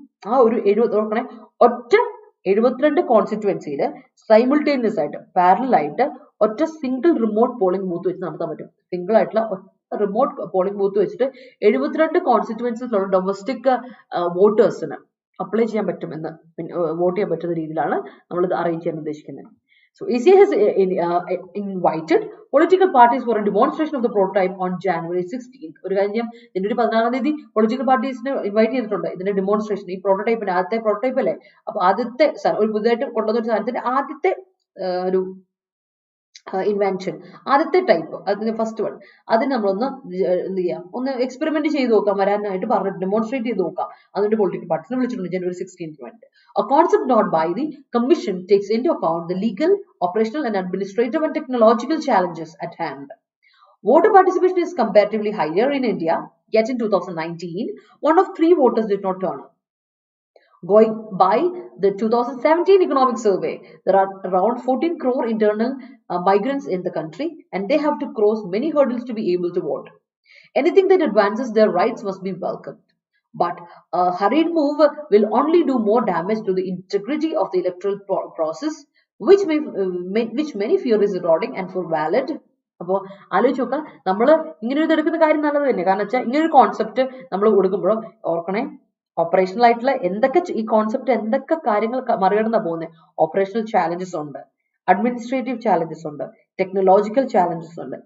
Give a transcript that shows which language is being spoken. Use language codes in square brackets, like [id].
[ml] ആ ഒരു 72 കോൺസ്റ്റിറ്റ്യുവൻസിയിൽ സൈമിൾട്ടേനിയസ് ആയിട്ട്, പാരലൽ ആയിട്ട് ഒറ്റ സിംഗിൾ റിമോട്ട് പോളിംഗ് ബൂത്ത് വെച്ച് നടത്താൻ പറ്റും. സിംഗിൾ ആയിട്ടുള്ള റിമോട്ട് പോളിംഗ് ബൂത്ത് വെച്ചിട്ട് 72 കോൺസ്റ്റിറ്റ്യുവൻസിലുള്ള ഡൊമസ്റ്റിക് വോട്ടേഴ്സിന് അപ്ലൈ ചെയ്യാൻ പറ്റുമെന്ന്, വോട്ട് ചെയ്യാൻ പറ്റുന്ന രീതിയിലാണ് നമ്മളിത് അറേഞ്ച് ചെയ്യാൻ ഉദ്ദേശിക്കുന്നത്. [en] So ECI has invited political parties for a demonstration of the prototype on January 16th. [ml] ഒരു കാര്യം, January 16 പൊളിറ്റിക്കൽ പാർട്ടീസിനെ ഇൻവൈറ്റ് ചെയ്തിട്ടുണ്ട് ഇതിന്റെ ഡെമോൺസ്ട്രേഷൻ. ഈ പ്രോട്ടോടൈപ്പിന് ആദ്യത്തെ പ്രോട്ടോടൈപ്പ് അല്ലേ, അപ്പൊ ആദ്യത്തെ ഒരു പുതുതായിട്ട് കൊണ്ടുവന്ന ഒരു സാധനത്തിന്റെ ആദ്യത്തെ ഒരു ഇൻവെൻഷൻ, ആദ്യത്തെ ടൈപ്പ്, അതിന്റെ ഫസ്റ്റ് വൺ, അതിന് നമ്മളൊന്ന് എന്ത് ചെയ്യാം, ഒന്ന് എക്സ്പെരിമെന്റ് ചെയ്ത് നോക്കാം, വരാനായിട്ട് പറഞ്ഞിട്ട് ഡെമോൺസ്ട്രേറ്റ് ചെയ്ത് നോക്കാം. അതിന്റെ പൊളിറ്റിക്കൽ പാർട്ടീസിനെ വിളിച്ചിട്ടുണ്ട് January 16th വേണ്ടി. [en] A concept not by the commission takes into account the legal, operational and administrative and technological challenges at hand. Voter participation is comparatively higher in India, yet in 2019, 1 of 3 voters did not turn up. Going by the 2017 economic survey, there are around 14 crore internal migrants in the country, and they have to cross many hurdles to be able to vote. Anything that advances their rights must be welcomed. But a hurried move will only do more damage to the integrity of the electoral process, which many fear is eroding and for valid. [ml] അപ്പോൾ ആലോചിച്ച് നോക്കാം, നമ്മൾ ഇങ്ങനെ ഒരു എടുക്കുന്ന കാര്യം നല്ലത് തന്നെ. കാരണം വെച്ചാൽ ഇങ്ങനെ ഒരു കോൺസെപ്റ്റ് നമ്മൾ കൊടുക്കുമ്പോഴും ഓർക്കണേ, ഓപ്പറേഷണൽ ആയിട്ടുള്ള എന്തൊക്കെ ഈ കോൺസെപ്റ്റ് എന്തൊക്കെ കാര്യങ്ങൾ മറികടന്നാ പോകുന്നത്. ഓപ്പറേഷണൽ ചാലഞ്ചസ് ഉണ്ട്, അഡ്മിനിസ്ട്രേറ്റീവ് ചാലഞ്ചസ് ഉണ്ട്, ടെക്നോളജിക്കൽ ചാലഞ്ചസ് ഉണ്ട്.